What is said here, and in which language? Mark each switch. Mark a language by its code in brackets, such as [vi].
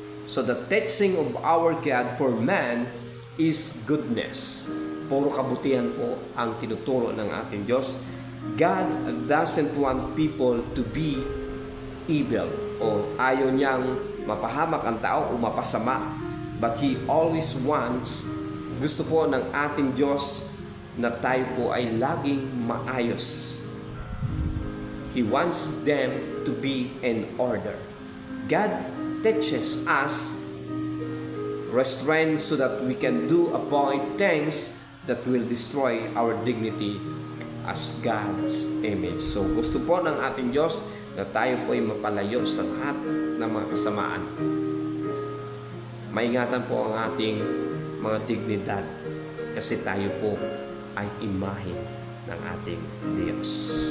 [en] So the teaching of our God for man is goodness. [tl] Puro kabutihan po ang tinuturo ng ating Diyos. [en] God doesn't want people to be evil, [tl] o ayaw niyang mapahamak ang tao o mapasama, [en] but He always wants, [tl] gusto po ng ating Diyos na tayo po ay laging maayos. [en] He wants them to be in order. God teaches us restraint so that we can avoid things that will destroy our dignity as God's image. [tl] So gusto po ng ating Diyos na tayo po ay mapalayo sa lahat ng mga kasamaan. Maingatan po ang ating mga dignidad kasi tayo po ay imahe ng ating Diyos.